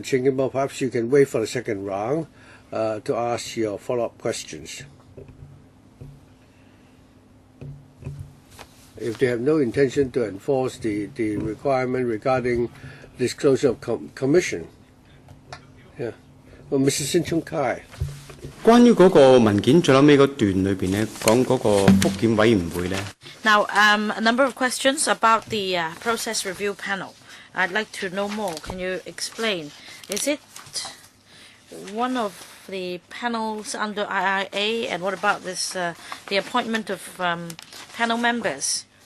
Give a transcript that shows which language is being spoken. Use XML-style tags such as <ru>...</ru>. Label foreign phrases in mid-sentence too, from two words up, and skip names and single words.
<en>Chingimo, perhaps you can wait for the second round to ask your follow-up questions. if they have no intention to enforce the requirement regarding disclosure of commission. Yeah. Well, Mr. Sin Chung Kai.</en> <yue>關於嗰個文件最後尾嗰段裏邊咧，講嗰個覆檢委員會咧。</yue> <en>Now, a number of questions about the process review panel. I'd like to know more. Can you explain? Is it one of the panels under IIA, and what about this the appointment of panel members?</en>